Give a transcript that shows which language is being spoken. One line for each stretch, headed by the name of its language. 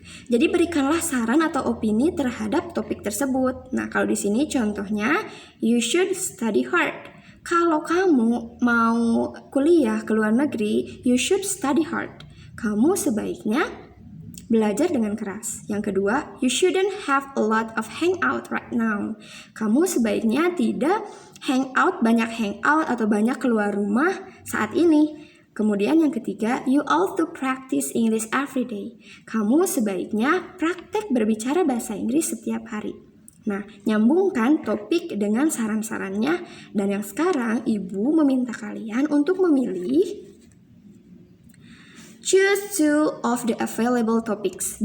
Indonesian: Jadi berikanlah saran atau opini terhadap topik tersebut. Nah, kalau di sini contohnya,
English: you should study hard.
Indonesian: Kalau kamu mau kuliah ke luar negeri,
English: you should study hard.
Indonesian: Kamu sebaiknya belajar dengan keras. Yang kedua,
English: you shouldn't have a lot of hangout right now.
Indonesian: Kamu sebaiknya tidak banyak hangout atau banyak keluar rumah saat ini. Kemudian yang ketiga,
English: you ought to practice English every day.
Indonesian: Kamu sebaiknya praktek berbicara bahasa Inggris setiap hari. Nah, nyambungkan topik dengan saran-sarannya. Dan yang sekarang, Ibu meminta kalian untuk memilih
English: choose two of the available topics.